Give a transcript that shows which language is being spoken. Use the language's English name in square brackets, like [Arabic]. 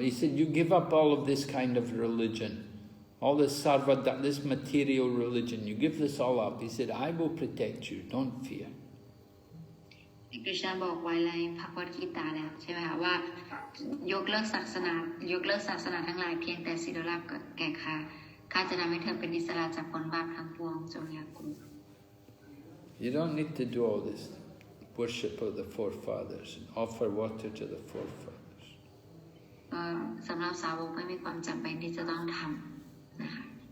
[English] He said, you give up all of this kind of religion, all this this material religion. You give this all up. He said, I will protect you. Don't fear. [Thai] กฤษณะบอกไว้ในพระกฏกีตาแล้วใช่ไหมคะว่ายกเลิกศาสนาทั้งหลายเพียงแต่สิทธิลาภแก่ข้าจะทำให้เธอเป็นอิสระจากผลบาปทั้งปวงจงอย่ากลัว [English] You don't need to do all this worship of the forefathers and offer water to the forefathers. [Thai] สำหรับสาวกไม่มีความจำเป็นที่จะต้องทำนะคะ